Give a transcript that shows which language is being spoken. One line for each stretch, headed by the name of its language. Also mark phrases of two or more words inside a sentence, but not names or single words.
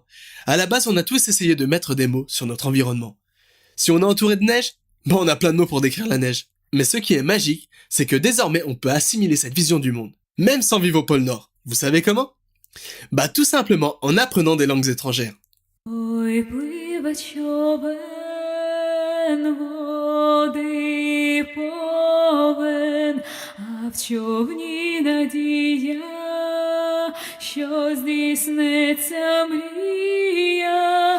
French: À la base, on a tous essayé de mettre des mots sur notre environnement. Si on est entouré de neige, on a plein de mots pour décrire la neige. Mais ce qui est magique, c'est que désormais on peut assimiler cette vision du monde, même sans vivre au pôle Nord. Vous savez comment? Tout simplement en apprenant des langues étrangères.
Ukrainian: Ой, пливе човен, води повен, а в човні надія, що здійсниться мрія.